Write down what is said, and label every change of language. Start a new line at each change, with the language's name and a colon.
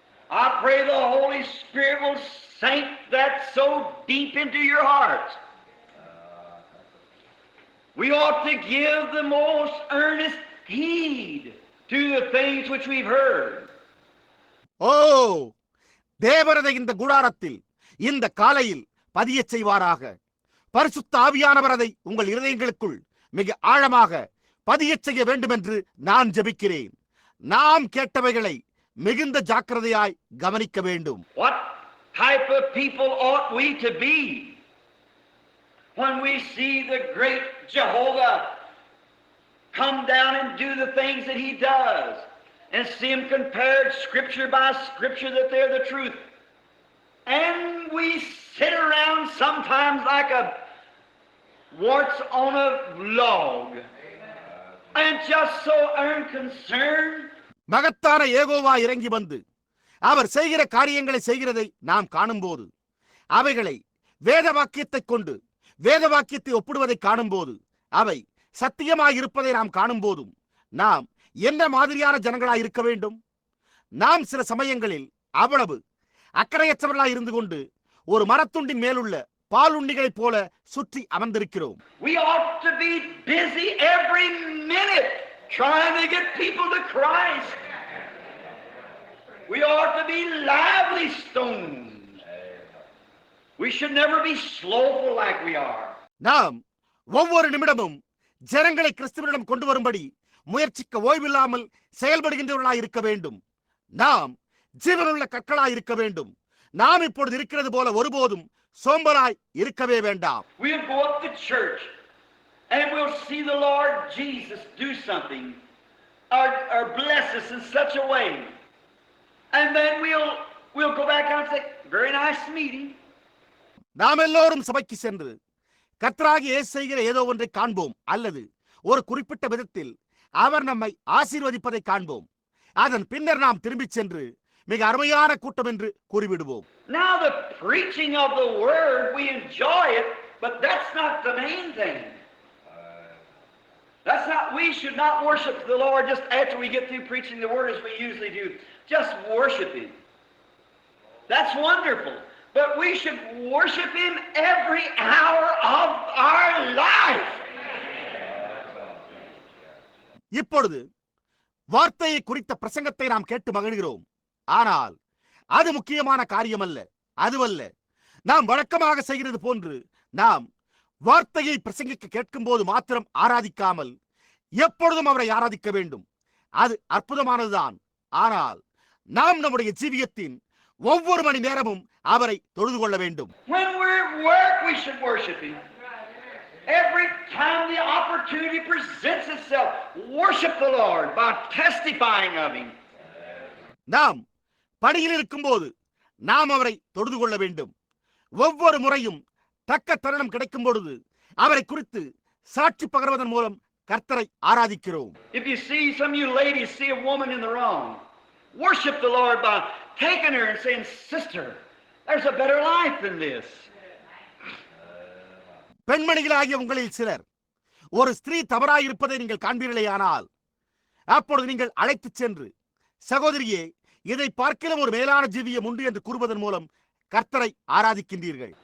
English: I pray the Holy Spirit will sink that so deep into your hearts. We ought to give the most earnest heed to the things which we've heard.
Tamil: ஓ, தேவரதை இந்த கூடாரத்தில் இந்த காலையில் பதியச் செய்வாராக. பரிசுத்த ஆவியானவரதை உங்கள் இருதயங்களுக்குள் மிக ஆழமாக பதியச் செய்ய வேண்டும் என்று நான் ஜெபிக்கிறேன். நாம் கேட்டவைகளை மிகுந்த ஜாக்கிரதையாய் கவனிக்க வேண்டும்.
English: What type of people ought we to be when we see the great Jehovah come down and do the things that he does, and see him compared scripture by scripture that they're the truth, and we sit around sometimes like a warts on a log and just so unconcerned.
Tamil: மகத்தான ஏகோவா இறங்கி வந்து அவர் செய்கிற காரியங்களை செய்கிறதை நாம் காணும்போது, அவைகளை வேத வாக்கியத்தை கொண்டு வேத வாக்கியத்தை ஒப்பிடுவதை காணும்போது, அவை சத்தியமாய் இருப்பதை நாம் காணும்போதும் நாம் என்ன மாதிரியான ஜனங்களாய் இருக்க வேண்டும்? நாம் சில சமயங்களில் அவ்வளவு அக்கறையற்றவர்களாய் இருந்து கொண்டு ஒரு மரத்துண்டின் மேலுள்ள பாலுண்ணிகளைப் போல சுற்றி அமர்ந்திருக்கிறோம்.
English: We ought to be busy every minute trying to get people to Christ. We ought to be lively stones. We should never be slowful like we are.
Tamil: நாம் ஒவ்வொரு நிமிடமும் ஜனங்களை கிறிஸ்துவிடம் கொண்டு வரும்படி முயற்சிக்க ஓய்வில்லாமல் செயல்படுகின்றவர்களாய் இருக்க வேண்டும். நாம் ஜீவனுள்ள கற்களாய் இருக்க வேண்டும். நாம் இப்பொழுது இருக்கிறது போல ஒருபோதும் சோம்பலாய் இருக்கவே வேண்டாம்.
English: We'll go up to church and we'll see the Lord Jesus do something or bless us in such a way, and then we'll go back out and say, very nice meeting.
Tamil: நாம் எல்லோரும் சபைக்கு சென்று கர்த்தராகிய இயேசு செய்கிற ஏதோ ஒன்றை காண்போம், அல்லது ஒரு குறிப்பிட்ட விதத்தில் அவர் நம்மை ஆசீர்வதிப்பதை காண்போம். அதன் பின்னர் நாம் திரும்பிச் சென்று மிக அருமையான கூட்டம் என்று கூறிவிடுவோம்.
English: Now the preaching of the word, we enjoy it, but that's not the main thing. That's not, we should not worship the Lord just after we get through preaching the word as we usually do. Just worship him. That's wonderful. But we should worship him every hour of our life.
Tamil: இப்பொழுது வார்த்தையை குறித்த பிரசங்கத்தை நாம் கேட்டு மகிழ்கிறோம். ஆனால் அது முக்கியமான காரியம் அல்ல. அதுவல்ல. நாம் வழக்கமாக செய்கிறது போன்று நாம் வார்த்தையை பிரசங்கிக்க கேட்கும் போது மாத்திரம் ஆராதிக்காமல் எப்பொழுதும் அவரை ஆராதிக்க வேண்டும். அது அற்புதமானதுதான். ஆனால் நாம் நம்முடைய ஜீவியத்தின் ஒவ்வொரு மணி நேரமும் அவரை தொழுது கொள்ள வேண்டும்.
English: When we're at work, we should worship him. Every time the opportunity presents itself, worship the Lord by testifying of him.
Tamil: நாம் பணியில் இருக்கும்போது நாம் அவரை தொழுது கொள்ள வேண்டும். ஒவ்வொரு முறையும் தக்க தருணம் கிடைக்கும் பொழுது அவரை குறித்து சாட்சி பகர்வதன் மூலம் கர்த்தரை ஆராதிக்கிறோம்.
English: If you see, some of you ladies see a woman in the wrong, worship the Lord by taking her and saying, sister, there's a better life than this.
Tamil: பெண்மணிகளாகிய உங்களில் சிலர் ஒரு ஸ்திரீ தவறாயிருப்பதை நீங்கள் காண்பீர்களேயானால் அப்பொழுது நீங்கள் அழைத்துச் சென்று, சகோதரியே, இதை பார்க்கிலும் ஒரு மேலான ஜீவியம் உண்டு என்று கூறுவதன் மூலம் கர்த்தரை ஆராதிக்கின்றீர்கள்.